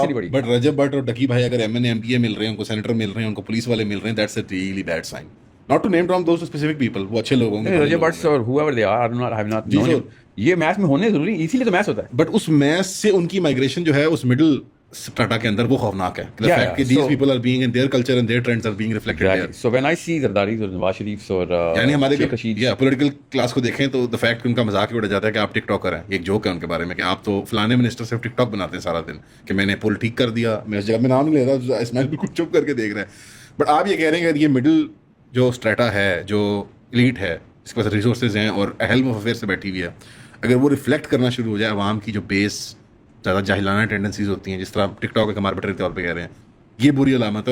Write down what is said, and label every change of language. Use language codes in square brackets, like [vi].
[ur] But Recep but اور ڈکی بھائی اگر ایم این ایم مل رہے ہیں, ان کو سینیٹر مل رہے ہیں, ان کو پولیس والے مل رہے ہیں, [en] That's a really bad sign. Not to name drop those specific people, [ur] وہ اچھے لوگ ہوں گے. [en] رجب بٹس اور whoever they are, I have not known. [ur] یہ میتھ میں ہونے ضروری, اسی لیے تو میتھ ہوتا ہے. بٹ اس میتھ سے ان کی مائگریشن جو ہے اس مڈل اسٹریٹا کے اندر وہ خوفناک ہے. [en] The fact that these people are being in their culture and their trends are being reflected there. So when I see Zardaris اور نواز شریف اور [ur] یعنی ہمارے پولیٹیکل کلاس کو دیکھیں تو the fact کہ ان کا مذاق اڑا جاتا ہے کہ آپ ٹک ٹاکر ہیں, ایک جوک ہے ان کے بارے میں کہ آپ تو فلانے منسٹر سے ٹک ٹاک بناتے ہیں سارا دن کہ میں نے پول ٹھیک کر دیا, میں اس جگہ میں نام نہیں لے رہا, اسماعیل بالکل چپ کر کے دیکھ رہے ہیں. بٹ آپ یہ کہہ رہے ہیں کہ یہ مڈل جو اسٹریٹا ہے, جو ایلیٹ ہے, جس کے پاس ریسورسز ہیں اور [en] helm of affair [ur] سے بیٹھی ہوئی ہے, اگر وہ ریفلیکٹ کرنا شروع ہو جائے عوام کی جو بیس زیادہ جاہلانہ ٹینڈنسیز ہوتی ہیں, جس طرح ٹک ٹاک ایک ہمارے طور پہ کہہ رہے ہیں, یہ بری علامت ہے.